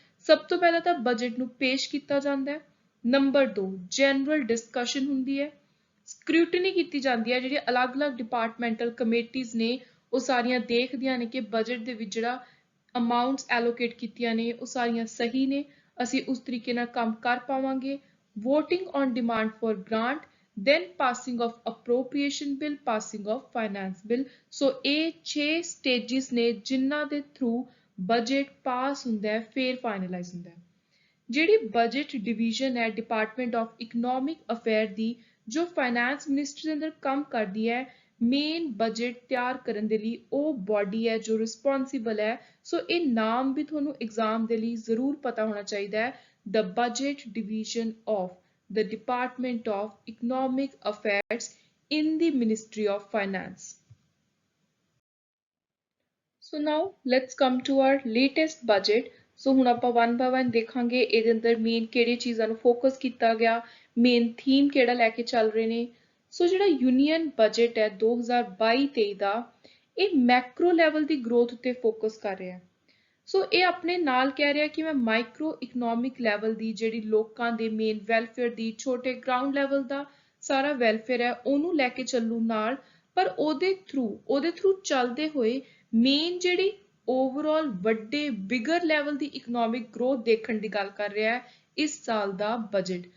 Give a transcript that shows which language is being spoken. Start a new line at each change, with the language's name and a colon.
Punjabi: ਸਭ ਤੋਂ ਪਹਿਲਾਂ ਤਾਂ ਬਜਟ ਨੂੰ ਪੇਸ਼ ਕੀਤਾ ਜਾਂਦਾ ਹੈ। ਨੰਬਰ 2 ਜਨਰਲ ਡਿਸਕਸ਼ਨ ਹੁੰਦੀ ਹੈ ਸਕ੍ਰੂਟਨੀ ਕੀਤੀ ਜਾਂਦੀ ਹੈ ਜਿਹੜੀ ਅਲੱਗ-ਅਲੱਗ ਡਿਪਾਰਟਮੈਂਟਲ ਕਮੇਟੀਜ਼ ਨੇ ਉਹ ਸਾਰੀਆਂ ਦੇਖਦੀਆਂ ਨੇ ਕਿ ਬਜਟ ਦੇ ਵਿੱਚ ਜਿਹੜਾ ਅਮਾਉਂਟਸ ਐਲੋਕੇਟ ਕੀਤੀਆਂ ਨੇ ਉਹ ਸਾਰੀਆਂ ਸਹੀ ਨੇ ਅਸੀਂ ਉਸ ਤਰੀਕੇ ਨਾਲ ਕੰਮ ਕਰ ਪਾਵਾਂਗੇ।
English: Voting on demand for grant, then passing of appropriation bill, passing of finance bill।
Punjabi: ਸੋ ਇਹ 6 ਸਟੇजेस ਨੇ ਜਿਨ੍ਹਾਂ ਦੇ ਥਰੂ ਬਜਟ ਪਾਸ ਹੁੰਦਾ ਹੈ ਫਿਰ ਫਾਈਨਲਾਈਜ਼ ਹੁੰਦਾ ਹੈ। ਜਿਹੜੀ ਬਜਟ ਡਿਵੀਜ਼ਨ ਹੈ ਡਿਪਾਰਟਮੈਂਟ ਆਫ ਇਕਨੋਮਿਕ ਅਫੇਅਰ ਦੀ, ਜੋ ਫਾਈਨੈਂਸ ਮਿਨਿਸਟਰੀ ਦੇ ਅੰਦਰ ਕੰਮ ਕਰਦੀ ਹੈ ਮੇਨ ਬਜਟ ਤਿਆਰ ਕਰਨ ਦੇ ਲਈ, ਉਹ ਬਾਡੀ ਹੈ ਜੋ ਰਿਸਪੌਂਸਿਬਲ ਹੈ। ਸੋ ਇਹ ਨਾਮ ਵੀ ਤੁਹਾਨੂੰ ਐਗਜ਼ਾਮ ਦੇ ਲਈ ਜ਼ਰੂਰ ਪਤਾ ਹੋਣਾ ਚਾਹੀਦਾ ਹੈ,
English: The budget division of the Department of Economic Affairs in the Ministry of Finance। So now let's come to our latest budget।
Punjabi: So ਹੁਣ ਆਪਾਂ
English: one by one
Punjabi: ਦੇਖਾਂਗੇ ਇਹਦੇ ਅੰਦਰ ਮੇਨ ਕਿਹੜੀ ਚੀਜ਼ਾਂ ਨੂੰ ਫੋਕਸ ਕੀਤਾ ਗਿਆ, ਮੇਨ ਥੀਮ ਕਿਹੜਾ ਲੈ ਕੇ ਚੱਲ ਰਹੇ ਨੇ। ਸੋ ਜਿਹੜਾ ਯੂਨੀਅਨ ਬਜਟ ਹੈ 2022-23 ਦਾ, ਇਹ ਮੈਕਰੋ ਲੈਵਲ ਦੀ ਗਰੋਥ ਉੱਤੇ ਫੋਕਸ ਕਰ ਰਿਹਾ ਹੈ। ਸੋ ਇਹ ਆਪਣੇ ਨਾਲ ਕਹਿ ਰਿਹਾ ਕਿ ਮੈਂ ਮਾਈਕਰੋ ਇਕਨੋਮਿਕ ਲੈਵਲ ਦੀ ਜਿਹੜੀ ਲੋਕਾਂ ਦੇ ਮੇਨ ਵੈਲਫੇਅਰ ਦੀ, ਛੋਟੇ ਗਰਾਊਂਡ ਲੈਵਲ ਦਾ ਸਾਰਾ ਵੈਲਫੇਅਰ ਹੈ ਉਹਨੂੰ ਲੈ ਕੇ ਚੱਲੂ ਨਾਲ, ਪਰ ਉਹਦੇ ਥਰੂ ਚੱਲਦੇ ਹੋਏ ਮੇਨ ਜਿਹੜੀ ਓਵਰਆਲ ਵੱਡੇ ਬਿਗਰ ਲੈਵਲ ਦੀ ਇਕਨੋਮਿਕ ਗਰੋਥ ਦੇਖਣ ਦੀ ਗੱਲ ਕਰ ਰਿਹਾ ਹੈ ਇਸ ਸਾਲ ਦਾ ਬਜਟ।